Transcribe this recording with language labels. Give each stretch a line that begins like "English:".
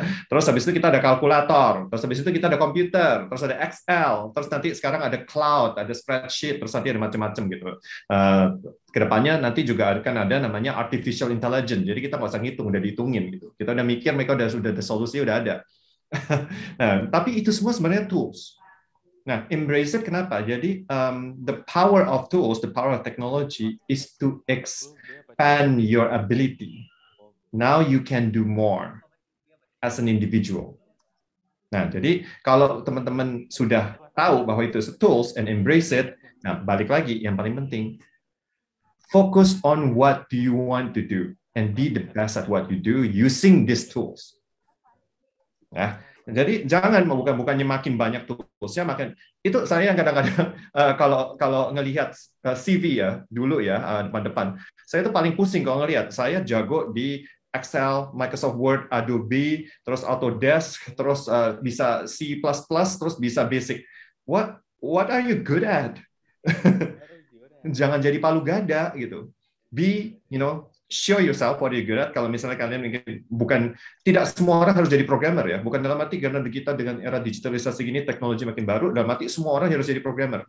Indonesian: Terus habis itu kita ada kalkulator, terus habis itu kita ada komputer, terus ada Excel, terus nanti sekarang ada cloud, ada spreadsheet, terus nanti ada macam-macam gitu. Kedepannya nanti juga akan ada namanya artificial intelligence. Jadi kita nggak usah ngitung, udah dihitungin gitu. Kita udah mikir, mereka sudah ada solusi, udah ada. Nah, tapi itu semua sebenarnya tools. Nah,
English: embrace it
Indonesian: kenapa? Jadi
English: the power of tools, the power of technology is to expand your ability. Now you can do more as an individual.
Indonesian: Nah, jadi kalau teman-teman sudah tahu bahwa itu
English: tools and embrace it,
Indonesian: nah balik lagi yang paling penting,
English: focus on what do you want to do and be the best at what you do using these tools. Ya.
Indonesian: Jadi jangan bukannya makin banyak toolsnya, makin itu saya yang kadang-kadang kalau ngelihat CV ya dulu ya depan-depan, saya itu paling pusing kalau ngelihat saya jago di Excel, Microsoft Word, Adobe, terus Autodesk, terus bisa C++, terus bisa Basic.
English: What are you good at?
Indonesian: Jangan jadi palu gada gitu.
English: Be, show yourself what you're good at.
Indonesian: Kalau misalnya kalian mungkin tidak semua orang harus jadi programmer ya. Bukan dalam arti karena kita dengan era digitalisasi gini, teknologi makin baru, dalam arti semua orang harus jadi programmer.